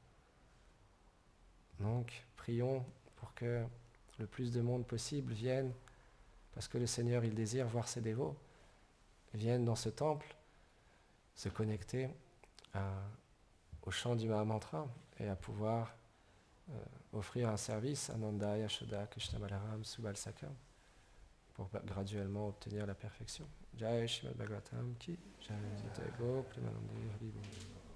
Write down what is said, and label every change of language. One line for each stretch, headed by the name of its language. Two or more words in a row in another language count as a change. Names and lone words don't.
French: Donc, prions pour que le plus de monde possible vienne, parce que le Seigneur, il désire voir ses dévots, viennent dans ce temple se connecter au chant du Mahamantra et à pouvoir offrir un service à Nanda, Yashoda, Krishna Balaram, Subal Sakam, pour graduellement obtenir la perfection.
Hindi: Jai Shrimad Bhagavatam Ki, Jai Jai Go, Premanande Hari Bol.